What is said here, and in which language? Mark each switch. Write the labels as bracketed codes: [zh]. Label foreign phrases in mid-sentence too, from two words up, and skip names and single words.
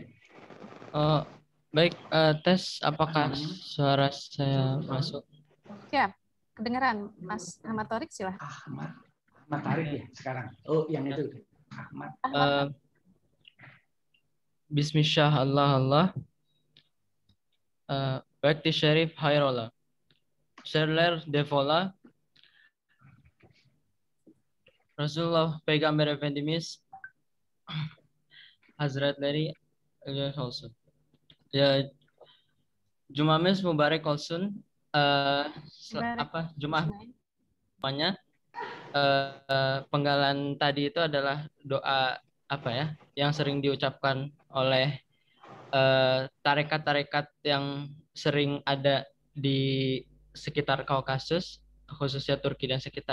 [id] Baik, tes apakah suara saya masuk? Siap. Kedengaran, Mas Ahmad Thorik, silahkan. Ahmad Thorik ya sekarang. Oh, yang itu. Ahmad. [ar] بسم الله الله. [tr] Vakti Syarif Hayrola. Şerler defola. Rasulullah Peygamber Efendimiz Hazretleri olsun. Ya, Jumamız mübarek olsun. [id] Jumahnya penggalan tadi itu adalah doa apa ya yang sering diucapkan oleh tarekat-tarekat yang sering ada di sekitar Kaukasus, khususnya Turki dan sekitarnya.